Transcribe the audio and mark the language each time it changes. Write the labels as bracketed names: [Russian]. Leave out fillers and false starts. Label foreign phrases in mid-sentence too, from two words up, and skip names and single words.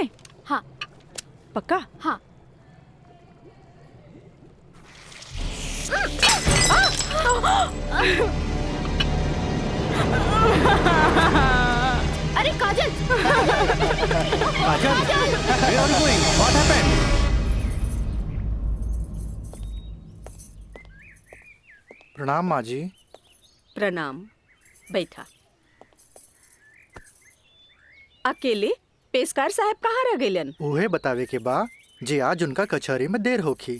[Bhojpuri] हाँ। पक्का? हाँ। अरे काजल! काजल, [English] where are you going? What happened? [Bhojpuri] प्रणाम माँ जी। प्रणाम, बैठा। अकेले पेशकार साहब कहाँ रह गइलन? उहे बतावे के बा जी आज उनका कचहरी में देर होखी।